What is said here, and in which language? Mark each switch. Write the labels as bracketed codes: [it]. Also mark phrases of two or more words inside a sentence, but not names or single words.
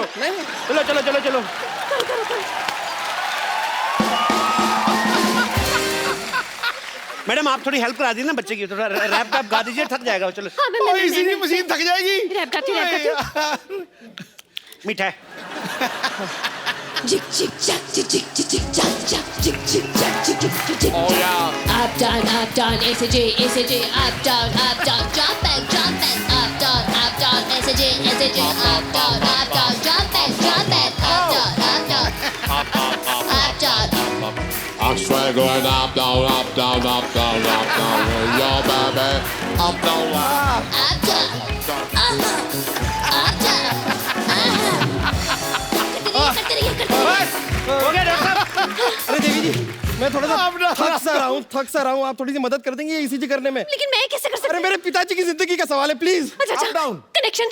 [hi] चलो चलो चलो चलो। मैडम, आप थोड़ी हेल्प करा दी ना बच्चे की, थोड़ा रैप वैप गा दीजिए, थक जाएगा। चलो हाँ, मैं इसी मशीन थक जाएगी। रैप गाती हूँ। मिठाई। [en] Jig jig jack jig jig jig jig jack jack jig jig jack jig jig jig jig. Oh yeah. Up down, ACJ, up down, jump back, up down, ACJ, up down, jump back, up down. I'm straight going up, down, up, down, up, down, up, down. Yo, baby, up, down, up. [hi] करते रहिए। हो गया डॉक्टर साहब? अरे देवी जी, मैं थोड़ा सा थक सा रहा हूँ। आप थोड़ी सी मदद कर देंगे ईसीजी करने में? लेकिन मैं कैसे कर सकती अरे मेरे पिताजी की जिंदगी का सवाल है, प्लीज। अच्छा, कनेक्शन।